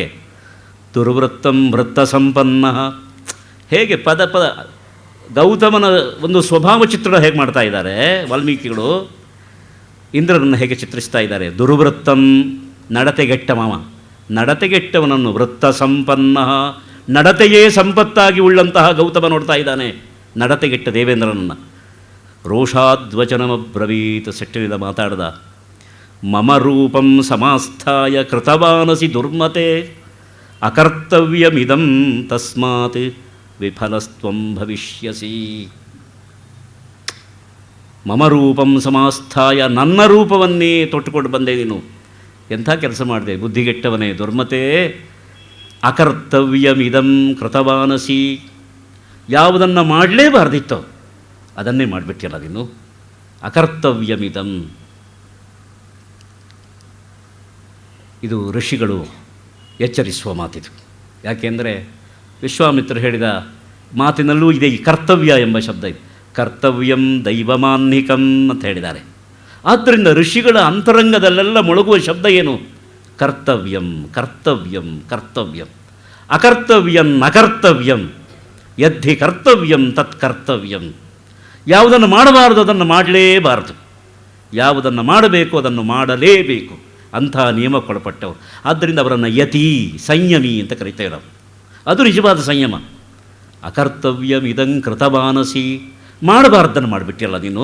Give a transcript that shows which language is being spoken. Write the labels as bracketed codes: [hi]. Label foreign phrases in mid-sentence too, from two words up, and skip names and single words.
[sa] ದುರ್ವೃತ್ತಂ ವೃತ್ತ ಸಂಪನ್ನ, [kn] ಹೇಗೆ ಪದ ಗೌತಮನ ಒಂದು ಸ್ವಭಾವ ಚಿತ್ರಣ ಹೇಗೆ ಮಾಡ್ತಾ ಇದ್ದಾರೆ ವಾಲ್ಮೀಕಿಗಳು, ಇಂದ್ರನನ್ನು ಹೇಗೆ ಚಿತ್ರಿಸ್ತಾ ಇದ್ದಾರೆ. ದುರ್ವೃತ್ತಂ, ನಡತೆಗೆಟ್ಟವ, ನಡತೆಗೆಟ್ಟವನನ್ನು, [sa] ವೃತ್ತ ಸಂಪನ್ನ, [kn] ನಡತೆಯೇ ಸಂಪತ್ತಾಗಿ ಉಳ್ಳಂತಹ ಗೌತಮ ನೋಡ್ತಾ ಇದ್ದಾನೆ ನಡತೆಗೆಟ್ಟ ದೇವೇಂದ್ರನನ್ನು. ರೋಷಾದ್ವಚನಮಬ್ರವೀತ್, ಸೆಟ್ಟಿನಿಂದ ಮಾತಾಡ್ದ. [sa] ಮಮ ರೂಪಂ ಸಮಾಸ್ಥಾಯ ಕೃತವಾನಸಿ ದುರ್ಮತೆ, ಅಕರ್ತವ್ಯಮಿದಂ ತಸ್ಮಾತ್ ವಿಫಲಸ್ತ್ವಂ ಭವಿಷ್ಯಸಿ. ಮಮ ರೂಪಂ ಸಮಾಸ್ಥಾಯ, [kn] ನನ್ನ ರೂಪವನ್ನೇ ತೊಟ್ಟುಕೊಂಡು ಬಂದೆ ನೀನು, ಎಂಥ ಕೆಲಸ ಮಾಡಿದೆ ಬುದ್ಧಿಗೆಟ್ಟವನೇ, ದುರ್ಮತೆ. [sa] ಅಕರ್ತವ್ಯಮಿದಂ ಕೃತವಾನಸಿ, [kn] ಯಾವುದನ್ನು ಮಾಡಲೇಬಾರ್ದಿತ್ತೋ ಅದನ್ನೇ ಮಾಡಿಬಿಟ್ಟಿಲ್ಲ ನೀನು. ಅಕರ್ತವ್ಯಮಿದಂ, ಇದು ಋಷಿಗಳು ಎಚ್ಚರಿಸುವ ಮಾತಿದು. ಯಾಕೆಂದರೆ ವಿಶ್ವಾಮಿತ್ರರು ಹೇಳಿದ ಮಾತಿನಲ್ಲೂ ಇದೆ ಈ ಕರ್ತವ್ಯ ಎಂಬ ಶಬ್ದ ಇದೆ. [sa] ಕರ್ತವ್ಯಂ ದೈವಮಾನ್ನಿಕಂ [kn] ಅಂತ ಹೇಳಿದ್ದಾರೆ. ಆದ್ದರಿಂದ ಋಷಿಗಳ ಅಂತರಂಗದಲ್ಲೆಲ್ಲ ಮೊಳಗುವ ಶಬ್ದ ಏನು? [sa] ಕರ್ತವ್ಯಂ ಕರ್ತವ್ಯಂ ಕರ್ತವ್ಯಂ, ಅಕರ್ತವ್ಯಂ ಅಕರ್ತವ್ಯಂ, ಯದ್ಧಿ ಕರ್ತವ್ಯಂ ತತ್ ಕರ್ತವ್ಯಂ. [kn] ಯಾವುದನ್ನು ಮಾಡಬಾರದು ಅದನ್ನು ಮಾಡಲೇಬಾರದು, ಯಾವುದನ್ನು ಮಾಡಬೇಕು ಅದನ್ನು ಮಾಡಲೇಬೇಕು, ಅಂಥ ನಿಯಮಕ್ಕೊಳಪಟ್ಟವರು. ಆದ್ದರಿಂದ ಅವರನ್ನು ಯತಿ, ಸಂಯಮಿ ಅಂತ ಕರಿತೇವೆ ನಾವು. ಅದು ನಿಜವಾದ ಸಂಯಮ. [sa] ಅಕರ್ತವ್ಯಮಿದಂ ಕೃತವಾನಸಿ, [kn] ಮಾಡಬಾರ್ದನ್ನು ಮಾಡಿಬಿಟ್ಟಿಲ್ಲ ನೀನು.